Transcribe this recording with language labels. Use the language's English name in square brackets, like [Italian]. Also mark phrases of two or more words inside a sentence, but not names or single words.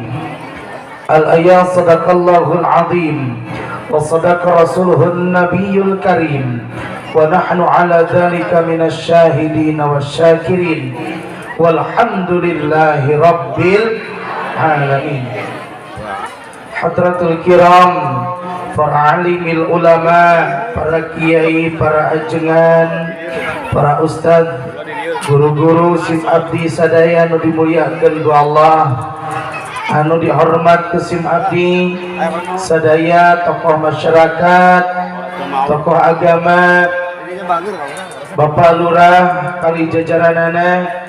[Arabic] الآيات صدق الله العظيم وصدق رسوله النبي الكريم. ونحن على ذلك من الشاهدين والشاكرين والحمد لله رب العالمين. حضرات الكرام, [Sundanese] para [Arabic] عالمي العلماء, [Sundanese] para kiai, para ajengan, para ustad, guru-guru sim abdi sadaya anu dimuliakeun ku Allah, anu dihormat ke sim abdi sadaya, tokoh masyarakat, tokoh agama, Bapak Lurah kali jajaranana,